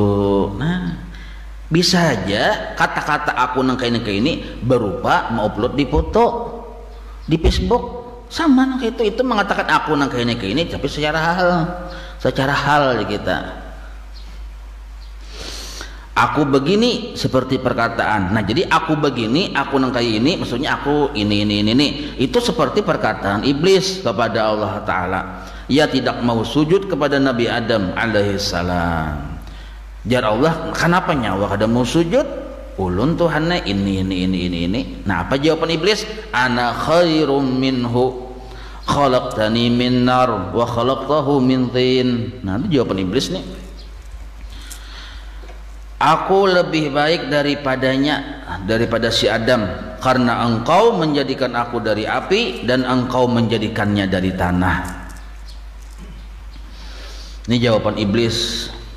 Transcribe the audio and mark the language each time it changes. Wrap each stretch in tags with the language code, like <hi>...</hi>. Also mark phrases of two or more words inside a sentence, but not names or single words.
<id>Nah, bisa aja kata-kata</id> <bjn>aku nang kaya ini</bjn> <id>berupa upload di foto di Facebook, sama nang itu mengatakan</id> <bjn>aku nang kaya ini,</bjn> <id>tapi secara hal kita. Aku begini seperti perkataan. Nah, jadi aku begini,</id> <bjn>aku nang kaya ini,</bjn> <id>maksudnya aku ini. Itu seperti perkataan iblis kepada Allah Ta'ala. Ia tidak mau sujud kepada Nabi Adam alaihissalam.</id> <bjn>Jar Allah, kenapa nyawa kada mau sujud? Ulun Tuhannya</bjn> <id>ini. Nah, apa jawaban iblis?</id> <ar>Ana khairum minhu, khalaqtani min nar wa khalaqtahu min tin.</ar> <id>Nah, itu jawaban iblis nih. Aku lebih baik daripada si Adam, karena engkau menjadikan aku dari api dan engkau menjadikannya dari tanah. Ini jawaban iblis.</id>